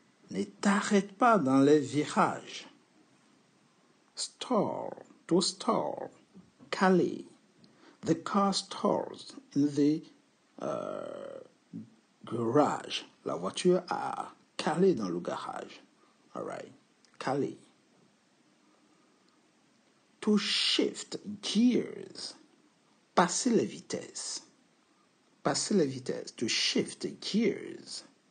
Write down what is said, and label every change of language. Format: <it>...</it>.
<fr>Ne t'arrête pas dans les virages.</fr> <en>Stall. To stall. Caler. The car stalls in the garage.</en> <fr>La voiture a calé dans le garage.</fr> <en>All right. Caler. To shift gears.</en> <fr>Passer les vitesses. Passer les vitesses.</fr> <en>To shift gears.</en>